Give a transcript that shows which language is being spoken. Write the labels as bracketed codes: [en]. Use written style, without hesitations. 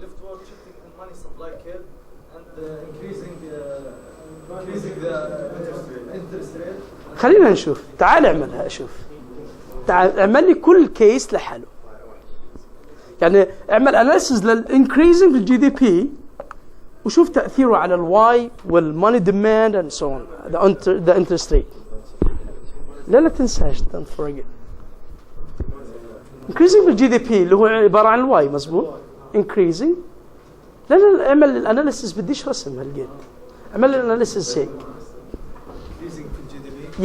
[en] Leftward shifting in money supply curve and increasing the interest rate. [ar] خلينا نشوف. تعال اعملها شوف. تعال اعمل لي كل كيس لحاله. يعني اعمل analysis للincreasing في الجي بي وشوف تأثيره على الواي وال [en] money demand and so on, the interest rate. [ar] لا تنساش, [en] don't forget. [ar] increasing بالGDP اللي هو عبارة عن الواي, مظبوط. [en] increasing. [ar] لا اعمل الاناليسيس, بديش رسم هالقد. اعمل الاناليسيس هيك. [en] increasing بالGDP.